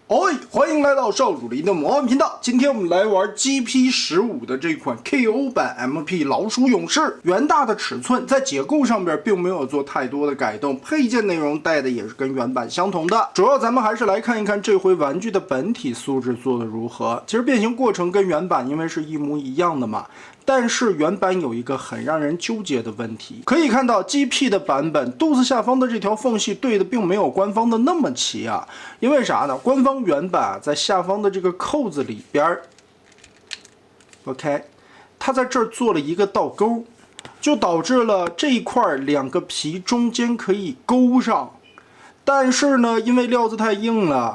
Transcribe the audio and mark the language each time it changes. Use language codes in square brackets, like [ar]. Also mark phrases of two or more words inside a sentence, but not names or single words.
[zh] 歡迎來到少主林的魔幻頻道。今天我們來玩 GP15 的這款 KO 版 MP 老鼠勇士，原大的尺寸，在結構上邊并沒有做太多的改动，配件內容帶的也是跟原版相同的。主要咱們還是來看一看這回玩具的本體素質做的如何。其實變形過程跟原版因為是一模一樣的嘛。但是原版有一個很讓人糾結的問題，可以看到 GP 的版本肚子下方的這條縫隙對的並沒有官方的那麼齊啊，因為啥呢？官方原版在下方的這個扣子裡邊 ，OK， 它在這兒做了一個倒鈎，就導致了這一塊兩個皮中間可以勾上，但是呢，因為料子太硬了。